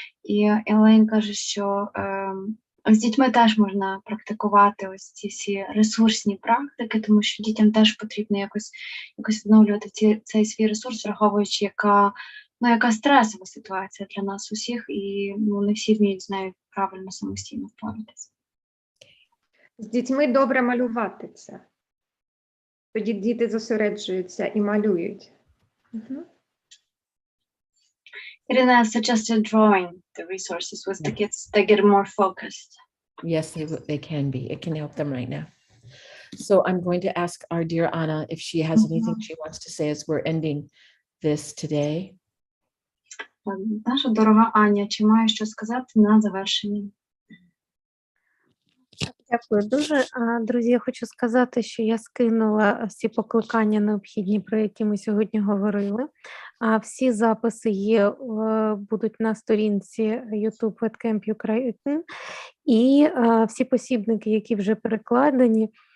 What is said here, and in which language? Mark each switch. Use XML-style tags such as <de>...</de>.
<uk>І Елейн каже, що з дітьми теж можна практикувати ось ці всі ресурсні практики, тому що дітям теж потрібно якось відновлювати цей свій ресурс, враховуючи, яка стресова ситуація для нас усіх, і не всі вміють з нею правильно самостійно впоратися. З дітьми добре малювати це. Тоді діти зосереджуються і малюють.</uk> <en>Irina suggested drawing the resources with the kids. They get more focused. Yes, they can be. It can help them right now. So I'm going to ask our dear Anna if she has anything she wants to say as we're ending this today.</en> <uk>Наша дорога Аня, чи має що сказати на завершення? Дякую дуже. Друзі, я хочу сказати, що я скинула всі покликання необхідні, про які ми сьогодні говорили. Всі записи будуть на сторінці YouTube WebCamp Ukraine, і всі посібники, які вже перекладені,</uk>